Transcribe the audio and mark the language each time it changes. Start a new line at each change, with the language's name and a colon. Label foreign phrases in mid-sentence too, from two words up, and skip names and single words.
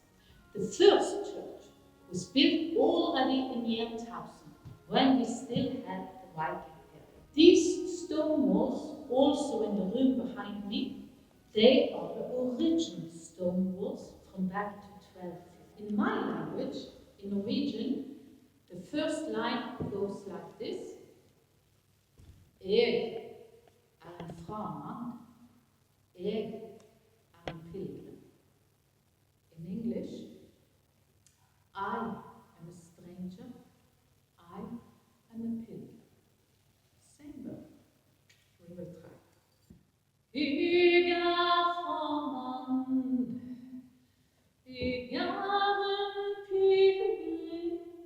English: The first church was built already in year 1000, when we still had the Viking period. These stone walls, also in the room behind me, they are the original stone walls from back to 1250. In my language, in Norwegian, the first line goes like this.
Norwegian: Jeg en fremmed, jeg en pilgrim.
English: In English, I am a stranger, I am a pilgrim. Same word. We will try.
Norwegian: Jeg fremmed, jeg en pilgrim.